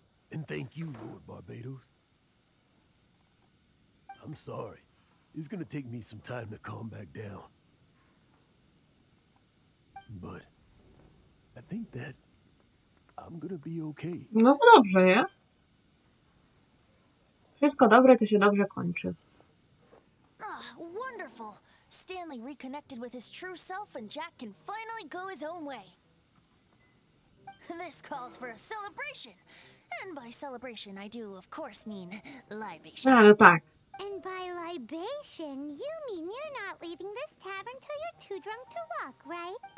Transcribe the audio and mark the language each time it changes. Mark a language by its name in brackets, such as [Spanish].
[English] And thank you, Lord Barbados. I'm sorry. It's gonna take me some time to calm back down. But I think that I'm gonna be okay. [Polish] No to dobrze, nie? Wszystko dobre, co się dobrze kończy. [English] Ah, wonderful! Stanley reconnected with his true self and Jack can finally go his own way. This calls for a celebration. And by celebration, I do, of course, mean libation. [Polish] A, no tak. [English] And by libation, you mean you're not leaving this tavern till you're too drunk to walk, right?